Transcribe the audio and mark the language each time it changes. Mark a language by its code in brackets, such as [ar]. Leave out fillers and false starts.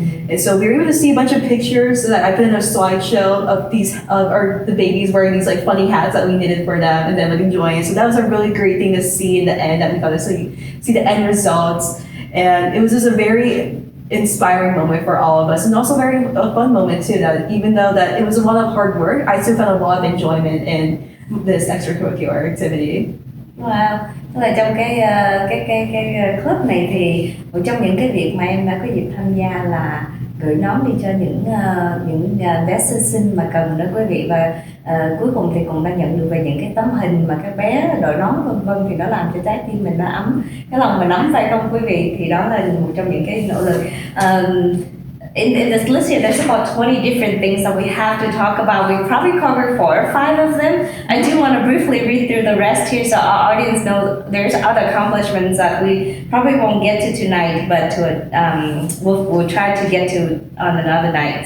[en] And so we were able to see a bunch of pictures that I put in a slideshow of these, or the babies wearing these like funny hats that we knitted for them and then like enjoying it. So that was a really great thing to see in the end, that we got to see the end results. And it was just a very inspiring moment for all of us, and also a fun moment too, that even though that it was a lot of hard work, I still found a lot of enjoyment in this extracurricular activity. [vi] Wow, tức là trong cái club này thì một trong những cái việc mà em đã có dịp tham gia là gửi nón đi cho những bé sơ sinh mà cần đó quý vị, và cuối cùng thì cũng đã nhận được về những cái tấm hình mà các bé đội nón vân vân, thì nó làm cho trái tim mình nó ấm, cái lòng mình ấm, phải không quý vị? Thì đó là một trong những cái nỗ lực. [en] In this list here, there's about 20 different things that we have to talk about. We probably covered 4 or 5 of them. I do want to briefly read through the rest here so our audience knows there's other accomplishments that we probably won't get to tonight, but we'll try to get to on another night.